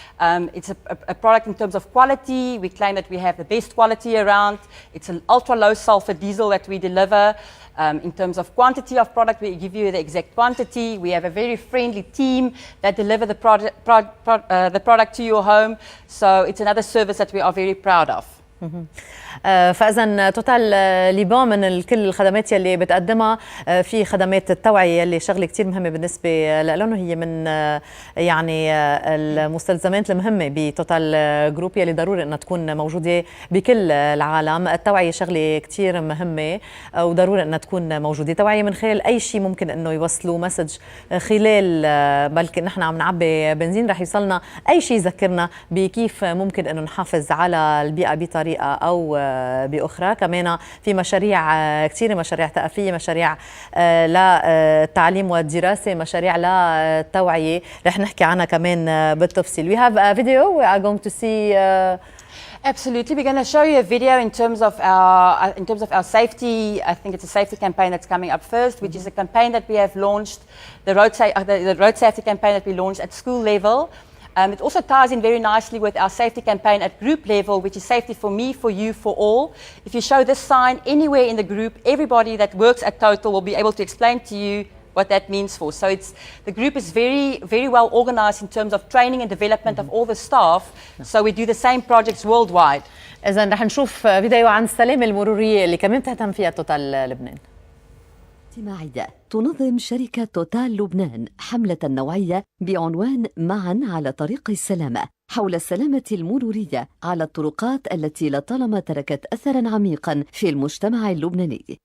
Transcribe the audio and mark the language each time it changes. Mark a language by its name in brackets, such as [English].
[English] It's a product in terms of quality. We claim that we have the best quality around. It's an ultra low sulfur diesel that we deliver. In terms of quantity of product, we give you the exact quantity. We have a very friendly team that deliver the product to your home. So it's another service that we are very proud of. [Arabic] فاذا توتال ليبون من كل الخدمات يلي بتقدمها في خدمات التوعيه اللي شغله كثير مهمه بالنسبه لهم، وهي من يعني المستلزمات المهمه بتوتال جروب يلي ضروري انها تكون موجوده بكل العالم. التوعيه شغله كثير مهمه وضروري انها تكون موجوده، توعيه من خلال اي شيء ممكن انه يوصلوا مسج خلال بلكي نحن عم نعبي بنزين رح يوصلنا اي شيء يذكرنا بكيف ممكن انه نحافظ على البيئه بطريقه او بأخرى. كمان في مشاريع كثيرة، مشاريع ثقافية، مشاريع للتعليم والدراسة، مشاريع للتوعية رح نحكي عنها كمان بالتفصيل. [English] We have a video we are going to see. Absolutely, we're going to show you a video in terms of our safety. I think it's a safety campaign that's coming up first, which is a campaign that we have launched, the road safety campaign that we launched at school level. It also ties in very nicely with our safety campaign at group level, which is safety for me, for you, for all. If you show this sign anywhere in the group, everybody that works at Total will be able to explain to you what that means for. So the group is very, very well organized in terms of training and development of all the staff. So we do the same projects worldwide. [Arabic] إذن رح نشوف فيديو عن السلامة المرورية اللي كمان بتهتم فيها توتال لبنان. اجتماعية تنظم شركة توتال لبنان حملة نوعية بعنوان معا على طريق السلامة حول السلامة المرورية على الطرقات التي لطالما تركت أثراً عميقاً في المجتمع اللبناني.